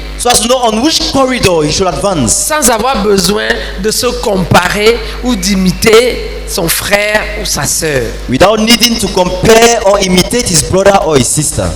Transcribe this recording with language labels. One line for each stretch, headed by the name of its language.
English: so as to know on which corridor he should advance,
French: sans avoir besoin de se comparer ou d'imiter son frère ou sa sœur.
English: without needing to compare or imitate his brother or his sister.